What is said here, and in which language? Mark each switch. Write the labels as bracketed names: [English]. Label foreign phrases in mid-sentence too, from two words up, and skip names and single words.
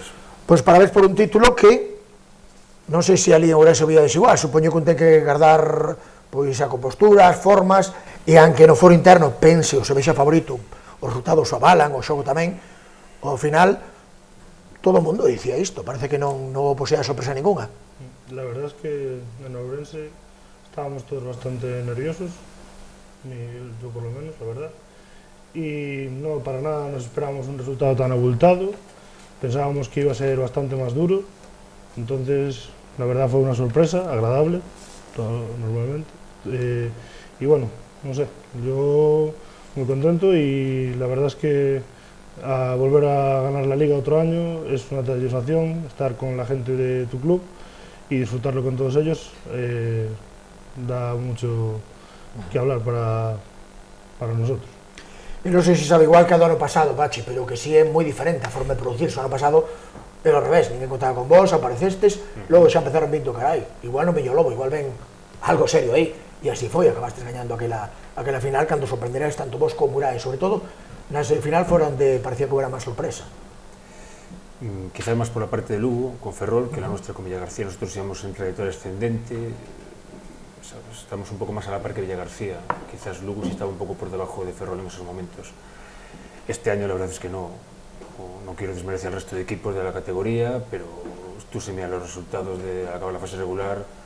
[Galician] Pois parabéns por un título que non sei se ali en Ourense o vida desigual, supoño que un ten que guardar pois a compostura, as formas, e aunque no foro interno pense ou se vexa favorito, os resultados o avalan, o xogo tamén, ao final todo o mundo dicía isto, parece que non houve posibilidad de sorpresa ninguna. [Spanish] La verdad es que en Ourense estábamos todos bastante nerviosos, yo por lo menos, la verdad, y no para nada nos esperábamos un resultado tan abultado, pensábamos que iba a ser bastante más duro, entonces la verdad fue una sorpresa agradable, normalmente, y bueno, no sé, yo muy contento y la verdad es que a volver a ganar la Liga otro año es una satisfacción estar con la gente de tu club y disfrutarlo con todos ellos, da mucho que hablar para nosotros. [Galician] E non sei se sabe igual que a do ano pasado, Pachi, pero que sí é moi diferente a forma de producirse. O ano pasado era ao revés, ninguén contaba con vos, aparecestes, logo xa empezaron vindo carai, igual non veño lobo, igual ven algo serio aí, e así foi, acabastes gañando aquela final, cando sorprenderáis tanto vos como Murai, sobre todo na semifinal fora onde parecía que era máis sorpresa. [Spanish] Quizás más por la parte de Lugo, con Ferrol, que la nuestra con Villagarcía. Nosotros íbamos en trayectoria ascendente, ¿sabes? Estamos un poco más a la par que Villagarcía. Quizás Lugo sí estaba un poco por debajo de Ferrol en esos momentos. Este año la verdad es que no quiero desmerecer al resto de equipos de la categoría, pero tú se miras los resultados de acabar la fase regular.